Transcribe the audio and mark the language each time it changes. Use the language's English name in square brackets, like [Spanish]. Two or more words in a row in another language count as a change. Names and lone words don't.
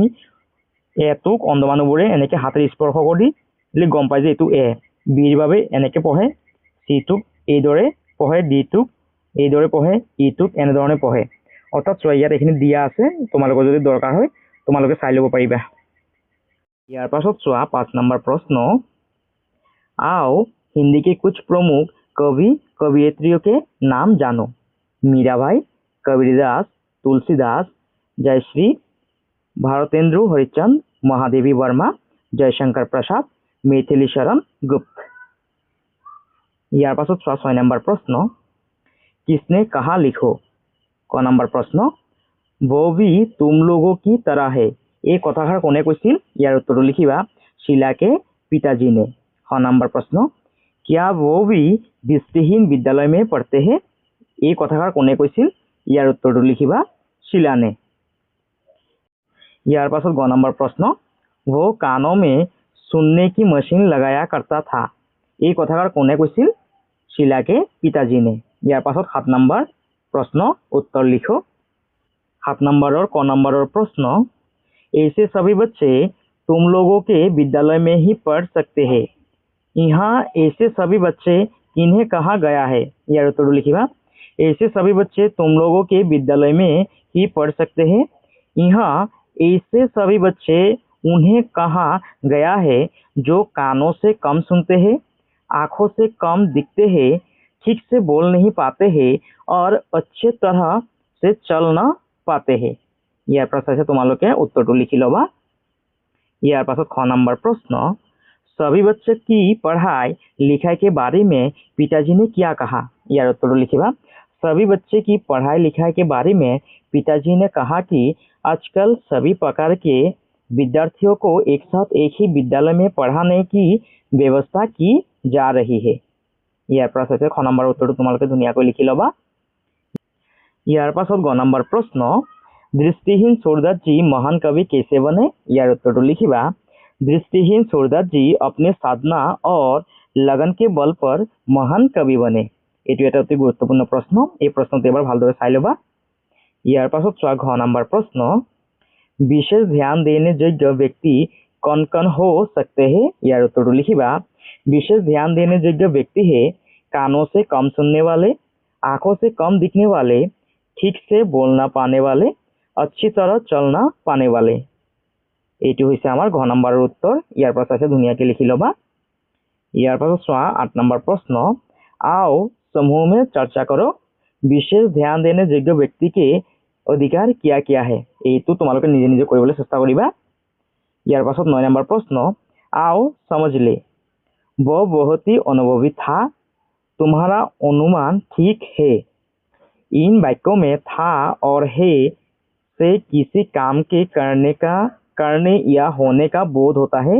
[Assamese] এটোক অন্ধ মানুহবোৰে এনেকৈ হাতেৰে স্পৰ্শ কৰি গম পায় যে এইটো বিৰ বাবে এনেকৈ পঢ়ে, চিটোক এইদৰে পঢ়ে, ডিটোক এইদৰে পঢ়ে, ইটোক এনেধৰণে পঢ়ে। অৰ্থাৎ চোৱা ইয়াত এইখিনি দিয়া আছে, তোমালোকৰ যদি দৰকাৰ হয় তোমালোকে চাই ল'ব পাৰিবা। ইয়াৰ পাছত চোৱা 5 নম্বৰ প্ৰশ্ন, [Hindi] आओ हिंदी के कुछ प्रमुख कवि कवियत्रियों के नाम जानो। मीराबाई, कबीरदास, तुलसीदास, जयश्री, [Assamese] ভাৰতেন্দু হৰিচন্দ, মহাদেৱী বৰ্মা, জয়শংকৰ প্ৰসাদ, মিথিলি শৰণ গুপ্ত। ইয়াৰ পাছত 6 নম্বৰ প্ৰশ্ন, [Hindi] किसने कहा लिखो। [Assamese] ক নম্বৰ প্ৰশ্ন, [Hindi] वो भी तुम लोगों की तरह है। [Assamese] এই কথাষাৰ কোনে কৈছিল? ইয়াৰ উত্তৰটো লিখিবা [Hindi] शीला के पिताजी ने। [Assamese] খ নম্বৰ প্ৰশ্ন, [Hindi] क्या वो भी दृष्टिहीन विद्यालय में पढ़ते हैं। [Assamese] এই কথাষাৰ কোনে কৈছিল? ইয়াৰ উত্তৰটো লিখিবা [Hindi] शीला ने। [Assamese] ইয়াৰ পাছত গ নম্বৰ প্ৰশ্ন, [Hindi] वो कानों में सुनने की मशीन लगाया करता था। [Assamese] এই কথাষাৰ কোনে কৈছিল? [Hindi] शीला के पिताजी ने। [Assamese] ইয়াৰ পাছত 7 নম্বৰ প্ৰশ্ন, উত্তৰ লিখো। 7 নম্বৰৰ ক নম্বৰৰ প্ৰশ্ন, [Hindi] ऐसे सभी बच्चे तुम लोगों के विद्यालय में ही पढ़ सकते हैं। यहाँ ऐसे सभी बच्चे किन्हें कहा गया है। [Assamese] ইয়াৰ উত্তৰ লিখিবা [Hindi] ऐसे सभी बच्चे तुम लोगों के विद्यालय में ही पढ़ सकते हैं। यहाँ ऐसे सभी बच्चे उन्हें कहा गया है जो कानों से कम सुनते हैं, आंखों से कम दिखते हैं, ठीक से बोल नहीं पाते हैं और अच्छे तरह से चल न पाते हैं। [Assamese] ইয়াৰ পাছত তোমালোকে উত্তৰটো লিখি ল'বা। ইয়াৰ পাছত খ নম্বৰ প্ৰশ্ন, [Hindi] सभी बच्चे की पढ़ाई लिखाई के बारे में पिताजी ने क्या कहा। [Assamese] ইয়াৰ উত্তৰ লিখিবা [Hindi] सभी बच्चे की पढ़ाई लिखाई के बारे में पिताजी ने कहा कि आजकल सभी प्रकार के विद्यार्थियों को एक साथ एक ही विद्यालय में पढ़ाने की व्यवस्था की जा रही है। [Assamese] ইয়াৰ পাছত খ নম্বৰ উত্তৰটো তোমালোকে ধুনীয়াকৈ লিখি ল'বা। ইয়াৰ পাছত গ নম্বৰ প্ৰশ্ন, [Hindi] दृष्टिहीन सूरदास जी महान कवि कैसे बने। [Assamese] ইয়াৰ উত্তৰ লিখিবা [Hindi] दृष्टिहीन सूरदास जी अपने साधना और लगन के बल पर महान कवि बने। [Assamese] एटु এটা অতি গুৰুত্বপূৰ্ণ প্ৰশ্ন। এই প্ৰশ্নটো এবাৰ ভালদৰে চাই ল'বা। ইয়াৰ পাছত চোৱা ঘ নম্বৰ প্ৰশ্ন, [Hindi] विशेष ध्यान देने योग्य व्यक्ति कौन कौन हो सकते हैं। [Assamese] ইয়াৰ উত্তৰ লিখিবা [Hindi] विशेष ध्यान देने योग्य व्यक्ति है कानों से कम सुनने वाले, आंखों से कम दिखने वाले, ठीक से बोलना पाने वाले, अच्छी तरह चलना पाने वाले। [Assamese] এইটো হৈছে আমাৰ ঘ নম্বৰৰ উত্তৰ। ইয়াৰ পাছত ধুনীয়াকৈ লিখি ল'বা। ইয়াৰ পাছত চোৱা 8 নম্বৰ প্ৰশ্ন, [Hindi] आओ समूह में चर्चा करो, विशेष ध्यान देने योग्य व्यक्ति के अधिकार क्या क्या है। [Assamese] এইটো তোমালোকে নিজে নিজে কৰিবলৈ চেষ্টা কৰিবা। ইয়াৰ পাছত 9 নম্বৰ প্ৰশ্ন, [Hindi] आओ समझ ले, वो बहुत ही अनुभवी था, तुम्हारा अनुमान ठीक है। इन वाक्यों में था और है से किसी काम के करने या होने का बोध होता है।